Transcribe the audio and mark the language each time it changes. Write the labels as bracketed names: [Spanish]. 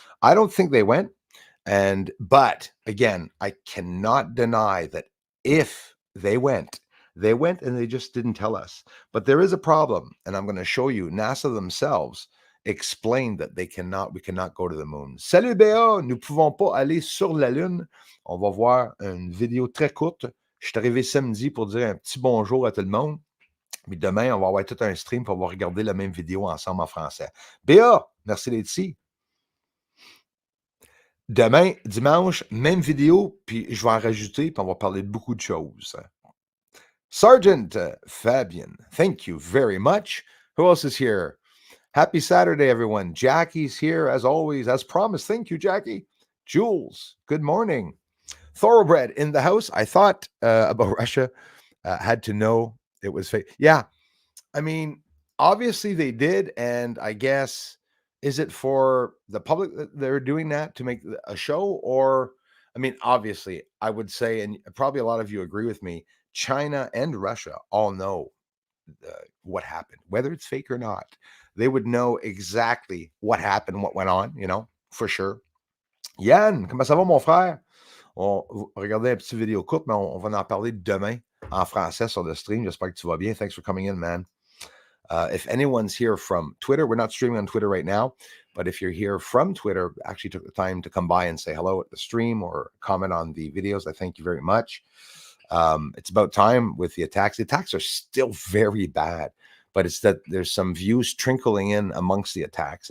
[English] I don't think they went, but again, I cannot deny that if they went and they just didn't tell us. But there is a problem, and I'm going to show you. NASA themselves explained that we cannot go to the moon. [French] Salut Béa, nous pouvons pas aller sur la Lune. On va voir une vidéo très courte. Je suis arrivé samedi pour dire un petit bonjour à tout le monde. Mais demain, on va avoir tout un stream pour on va regarder la même vidéo ensemble en français. Béa, merci d'être ici. Demain, dimanche, même vidéo, puis je vais en rajouter, puis on va parler de beaucoup de choses. [English] Sergeant Fabian, thank you very much. Who else is here? Happy Saturday, everyone. Jackie's here, as always, as promised. Thank you, Jackie. Jules, good morning. Thoroughbred in the house. I thought about Russia had to know it was fake. Yeah, I mean, obviously they did, and I guess is it for the public that they're doing that to make a show, or I mean, obviously, I would say, and probably a lot of you agree with me, China and Russia all know what happened, whether it's fake or not. They would know exactly what happened, what went on, for sure. [French] Yann, comment ça va, mon frère? On va regarder un petit vidéo courte, mais on va en parler demain en français sur le stream. J'espère que tu vas bien. [English] Thanks for coming in, man. If anyone's here from Twitter, we're not streaming on Twitter right now, but if you're here from Twitter, actually took the time to come by and say hello at the stream or comment on the videos, I thank you very much. It's about time with the attacks. The attacks are still very bad, but it's that there's some views trickling in amongst the attacks.